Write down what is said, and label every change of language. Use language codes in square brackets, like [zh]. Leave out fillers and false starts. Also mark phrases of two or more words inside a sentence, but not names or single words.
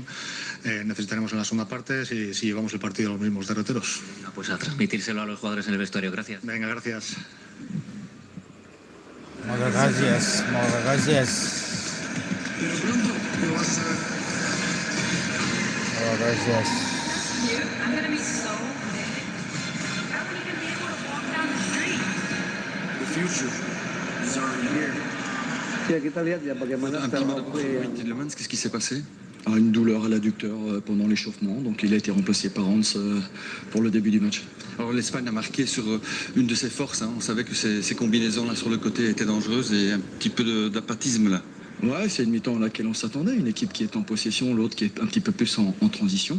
[es] Necesitaremos en la segunda parte si llevamos el partido a los mismos derroteros. Pues a transmitírselo a los jugadores en el vestuario. Gracias. Venga, gracias. Muchas gracias. Muchas gracias. Muchas gracias. [id] Ya, kita lihat ya bagaimana [en] style of play. [fr] Qu'est-ce qui s'est passé? Une douleur à l'adducteur pendant l'échauffement, donc il a été remplacé par Hans pour le début du match. Alors l'Espagne a marqué sur une de ses forces, hein. On savait que ces combinaisons là sur le côté étaient dangereuses et un petit peu d'apatisme là. Ouais, c'est une mi-temps à laquelle on s'attendait, une équipe qui est en possession, l'autre qui est un petit peu plus en transition.